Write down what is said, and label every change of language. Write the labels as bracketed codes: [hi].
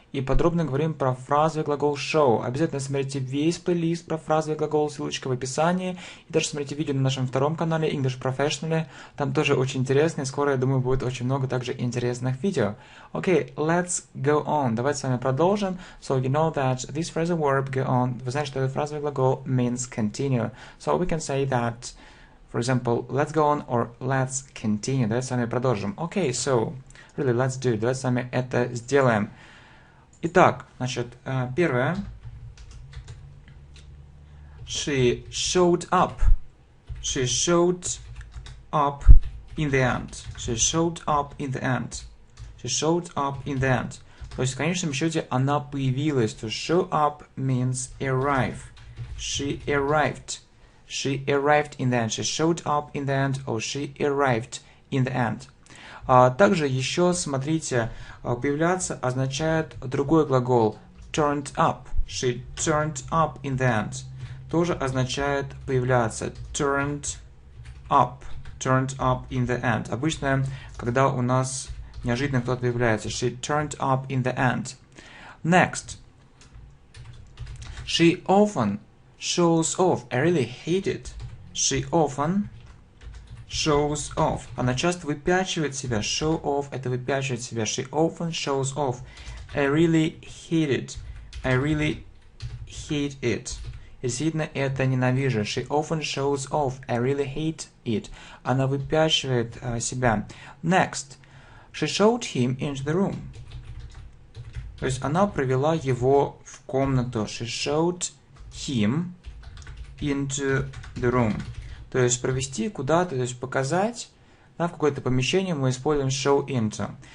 [ru] И подробно говорим про фразовый глагол show. Обязательно смотрите весь плейлист про фразовый глагол, ссылочка в описании. И даже смотрите видео на нашем втором канале English Professionally. Там тоже очень интересно. И скоро, я думаю, будет очень много также интересных видео. [en] Okay, let's go on. [ru] Давайте с вами продолжим. [en] So you know that this phrasal verb go on. [ru] Вы знаете, что этот фразовый глагол [en] means continue. So we can say that, for example, let's go on or let's continue. [ru] Давайте с вами продолжим. [en] Okay, so really let's do it. [ru] Давайте с вами это сделаем. Итак, значит, первое. [en] She showed up. She showed up in the end. She showed up in the end. She showed up in the end. [ru] То есть, в конечном счете, она появилась. [en] To show up means arrive. She arrived. She arrived in the end. She showed up in the end. Or she arrived in the end. [ru] Также еще, смотрите, появляться означает другой глагол. [en] Turned up. She turned up in the end. [ru] Тоже означает появляться. [en] Turned up. Turned up in the end. [ru] Обычно, когда у нас неожиданно кто-то появляется. [en] She turned up in the end. Next. She often shows off. I really hate it. She often shows off. [ru] Она часто выпячивает себя. Show off – это выпячивать себя. [en] She often shows off. I really hate it. I really hate it. [ru] Действительно, это ненавижу. [en] She often shows off. I really hate it. [ru] Она выпячивает себя. [en] Next. She showed him into the room. [ru] То есть она провела его в комнату. [en] She showed him into the room. [ru] То есть провести куда-то, то есть показать, да, в какое-то помещение мы используем show into.